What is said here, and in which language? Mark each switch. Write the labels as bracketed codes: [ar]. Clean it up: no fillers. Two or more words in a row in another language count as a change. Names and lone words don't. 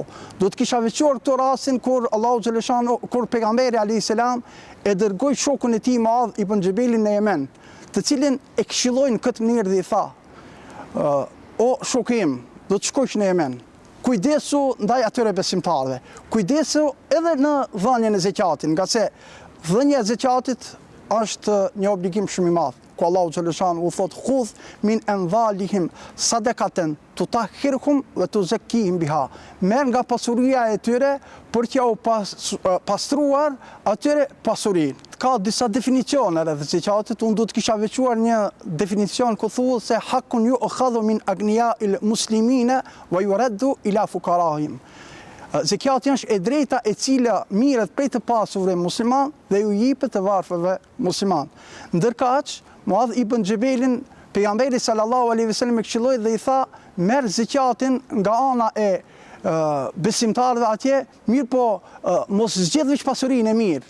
[sq] Do të kisha veçuar këto rastin kur Allahu xhaleshanuhu, kur pejgamberi [ar] عليه السلام [sq] e dërgoi shokun e tij Muadh ibn Xhebelin në Yemen, të cilin e këshillojnë këtë mënyrë dhe i tha: o shoku im, do të shkosh në Yemen. Kujdesu ndaj atyre besimtarëve. Kujdesu edhe në dhënien e zekatit, nga se dhënia e zekatit është një obligim shumë i madh. Ku Allahu xhaleshanuhu thot: [ar] "خذ من أموالهم صدقة تطهرهم وتزكيهم بها." [sq] Merr nga pasuria e tyre për t'ja u pastruar atyre pasurinë. Ka disa definicione rreth zekatit, unë do të kisha veçuar një definicion ku thuhet se [ar] حق يؤخذ من أغنياء المسلمين ويرد إلى فقرائهم. [sq] Zekati është e drejta e cila mirët prej të pasurve musliman dhe ju jipet të varfërve musliman. Ndërkaq, Muadh ibn Xhebelin, pejgamberi [ar] صلى الله عليه وسلم [sq] e këshilloi dhe i tha: merr zekatin nga ana e besimtarëve atje, mirë po mos zgjedh veç pasurinë e mirë.